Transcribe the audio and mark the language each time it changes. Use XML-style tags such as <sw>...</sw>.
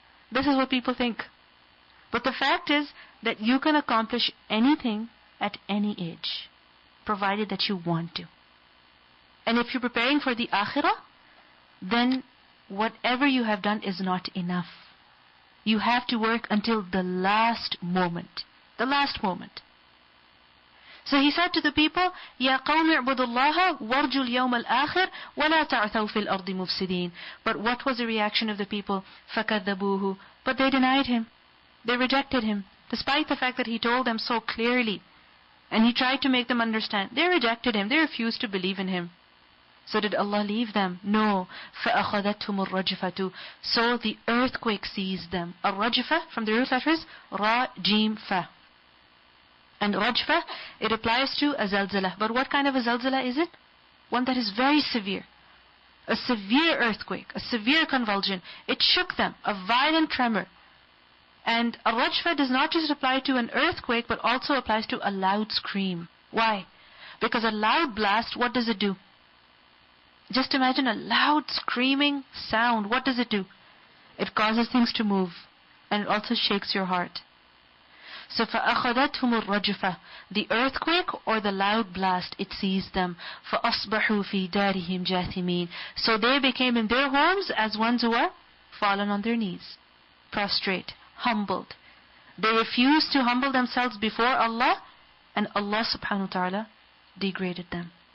<en>This is what people think. But the fact is that you can accomplish anything at any age, provided that you want to. And if you're preparing for the akhirah, then whatever you have done is not enough. You have to work until the last moment. The last moment. So he said to the people,</en> <ar>يَا قَوْمِ اعْبُدُوا اللَّهَ وَارْجُوا الْيَوْمَ الْآخِرِ وَلَا تَعْثَوْا فِي الْأَرْضِ مُفْسِدِينَ.</ar> <en>But what was the reaction of the people?</en> <ar>فَكَذَّبُوهُ.</ar> <en>But they denied him. They rejected him, despite the fact that he told them so clearly. And he tried to make them understand. They rejected him. They refused to believe in him. So did Allah leave them? No.</en> <ar>فَأَخَذَتْهُمُ الرَّجْفَةُ.</ar> <en>So the earthquake seized them. Al-Rajfa, from the root letters, Ra, Jim, Fa. And Rajfa, it applies to a zalzala. But what kind of a zalzala is it? One that is very severe. A severe earthquake, a severe convulsion. It shook them, a violent tremor. And a Rajfa does not just apply to an earthquake, but also applies to a loud scream. Why? Because a loud blast, what does it do? Just imagine a loud screaming sound. What does it do? It causes things to move. And it also shakes your heart.</en> <ar>So فَأَخَذَتْهُمُ الرَّجْفَةُ.</ar> <en>The earthquake or the loud blast, it seized them.</en> <ar>فَأَصْبَحُوا فِي دَارِهِمْ جَاثِمِينَ.</ar> <en>So they became in their homes as ones who are fallen on their knees, prostrate, humbled. They refused to humble themselves before Allah, and Allah subhanahu wa ta'ala degraded them.</en>